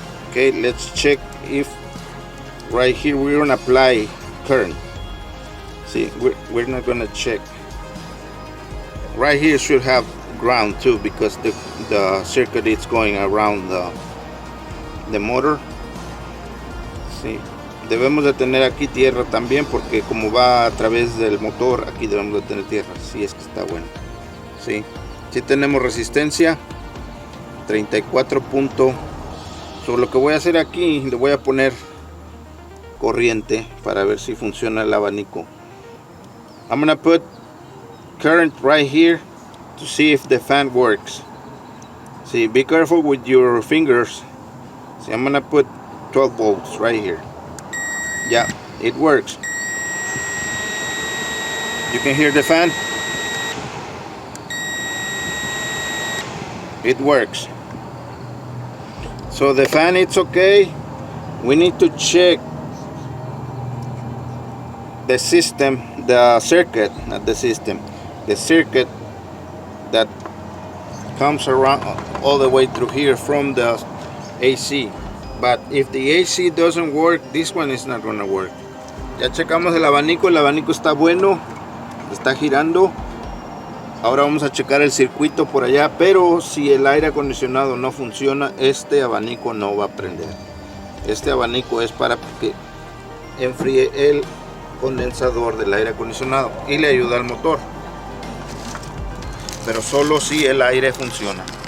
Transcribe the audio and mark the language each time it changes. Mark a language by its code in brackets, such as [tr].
[en] Okay, let's check if right here we're gonna apply current. See, we're not gonna check. Right here should have ground too because the circuit is going around the motor. [es] Sí, debemos de tener aquí tierra también porque como va a través del motor, aquí debemos de tener tierra. Sí, es que está bueno. Sí, sí tenemos resistencia 34 puntos. So, lo que voy a hacer aquí, le voy a poner corriente para ver si funciona el abanico. [en] I'm gonna put current right here to see if the fan works. See, be careful with your fingers. See, I'm gonna put 12 volts right here. Yeah, it works. You can hear the fan. It works. So the fan, it's okay. We need to check the system, the circuit, not the system, the circuit that comes around all the way through here from the AC. But if the AC doesn't work, this one is not gonna work. [es] Ya checamos el abanico está bueno, está girando. Ahora vamos a checar el circuito por allá, pero si el aire acondicionado no funciona, este abanico no va a prender. Este abanico es para que enfríe el condensador del aire acondicionado y le ayuda al motor, pero solo si el aire funciona.